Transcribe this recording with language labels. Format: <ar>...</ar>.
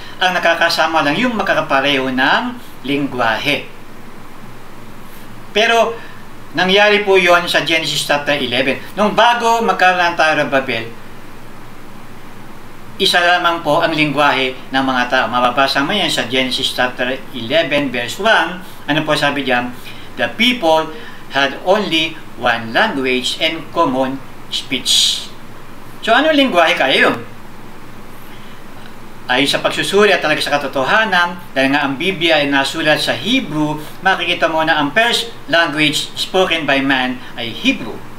<tl>Ang nakakasama lang yung makakapareho ng lingwahe. Pero nangyari po yon sa Genesis chapter 11. Nung bago magkaroon ng Tower of Babel, isa lamang po ang lingwahe ng mga tao. Mababasa mo yan sa Genesis chapter 11 verse 1. Ano po sabi diyan?</tl> <en>The people had only one language and common speech.</en> <tl>So ano lingwahe kaya yun? Ayon sa pagsusuri at talaga sa katotohanan, dahil nga ang Biblia ay nasulat sa Hebrew, makikita mo na ang</tl> <en>first language spoken by man</en> <tl>ay Hebrew.</tl>